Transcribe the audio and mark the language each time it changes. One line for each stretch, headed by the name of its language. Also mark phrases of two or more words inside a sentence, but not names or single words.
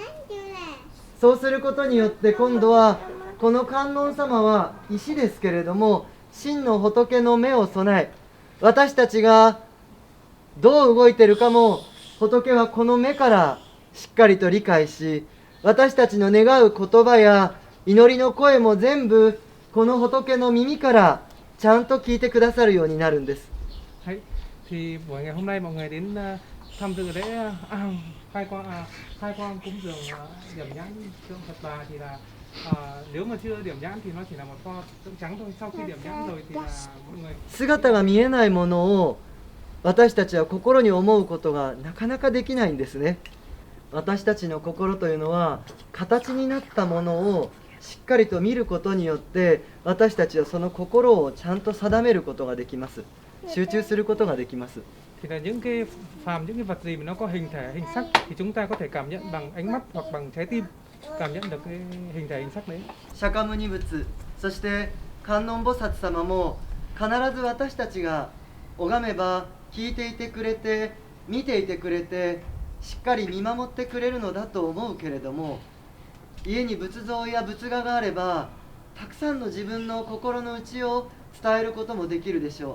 Japanese: そうすることによって今度はこの観音様は石ですけれども、真の仏の目を備え、私たちがどう動いているかも仏はこの目からしっかりと理解し、私たちの願う言葉や祈りの声も全部この仏の耳からちゃんと聞いてくださるようになるんです。
Vietnamese: はい、thì buổi ngày hôm nay mọi người đến tham dự lễ khai quang cúng dường điểm nhãn tượng Phật Bà thì là nếu mà chưa điểm nhãn thì nó chỉ là một pho tượng trắng thôi. Sau khi điểm nhãn rồi thì là mọi người
Japanese: 姿が見えないものを私たちは心に思うことがなかなかできないんですね。私たちの心というのは形になったものをしっかりと見ることによって私たちはその心をちゃんと定めることができます。集中することができます。
Vietnamese: thì là những cái vật gì mà nó có hình thể hình sắc thì chúng ta có thể cảm nhận bằng ánh mắt hoặc bằng trái tim, cảm nhận được cái hình thể hình sắc đấy.
Japanese: 釈迦牟尼仏、そして観音菩薩様も必ず私たちが拝めば聞いていてくれて見ていてくれてしっかり見守ってくれるのだと思うけれども、家に仏像や仏画があればたくさんの自分の心の内を伝えることもできるでしょう。